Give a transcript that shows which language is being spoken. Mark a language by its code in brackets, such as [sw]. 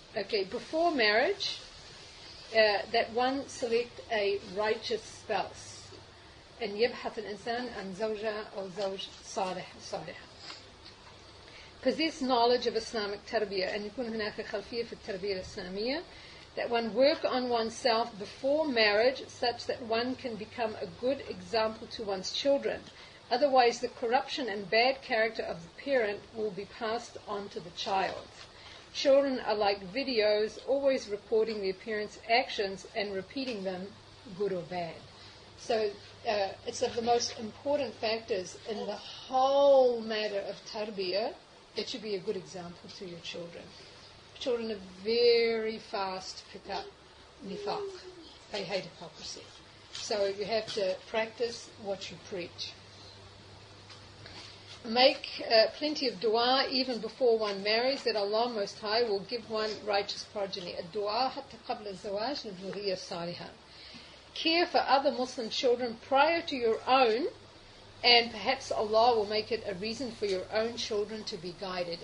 [en] Okay, before marriage, that one select a righteous spouse. [ar] أن يبحث الإنسان عن زوجة أو زوج صالح. [en] Possess knowledge of Islamic tarbiyya and [ar] يكون هناك خلفية في التربية الإسلامية. [en] That one work on oneself before marriage such that one can become a good example to one's children. Otherwise, the corruption and bad character of the parent will be passed on to the child. Children are like videos, always recording their parents' actions and repeating them, good or bad. So it's of the most important factors in the whole matter of tarbiyah. It should be a good example to your children. Children are very fast to pick up nifaq. They hate hypocrisy. So you have to practice what you preach. Make plenty of dua even before one marries, that Allah Most High will give one righteous progeny. [ar] الدعاء حتى قبل الزواج للذرية الصالحة. [en] Care for other Muslim children prior to your own, and perhaps Allah will make it a reason for your own children to be guided.